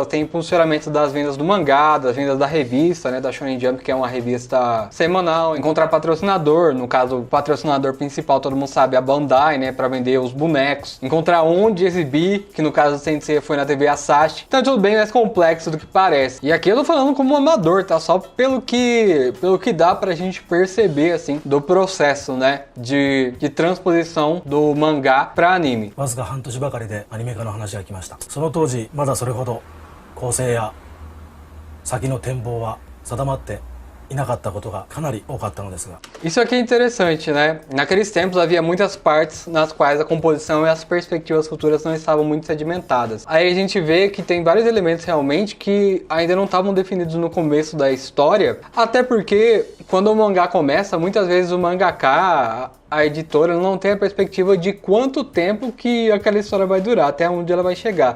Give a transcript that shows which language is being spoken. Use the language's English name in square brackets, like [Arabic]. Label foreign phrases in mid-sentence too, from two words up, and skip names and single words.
[Portuguese] Tem funcionamento das vendas do mangá, das vendas da revista, né, da Shonen Jump, que é uma revista semanal, encontrar patrocinador, no caso, o patrocinador principal, todo mundo sabe, a Bandai, né, para vender os bonecos, encontrar onde exibir, que no caso do Sensei foi na TV Asahi. Então é tudo bem mais complexo do que parece. E aqui eu tô falando como um amador, tá? Só pelo que dá pra gente perceber, assim, do processo, né? De transposição do mangá pra anime. [Japanese] わずか半年ばかりでアニメ化の話が来ました。その当時まだそれほど構成や先の展望は定まっていなかったことがかなり多かったのですが。 [Portuguese] Isso aqui é interessante, né? Naqueles tempos havia muitas partes nas quais a composição e as perspectivas futuras não estavam muito sedimentadas. Aí a gente vê que tem vários elementos realmente que ainda não estavam definidos no começo da história, até porque quando o mangá começa, muitas vezes o mangaka, a editora, não tem a perspectiva de quanto tempo que aquela história vai durar, até onde ela vai chegar.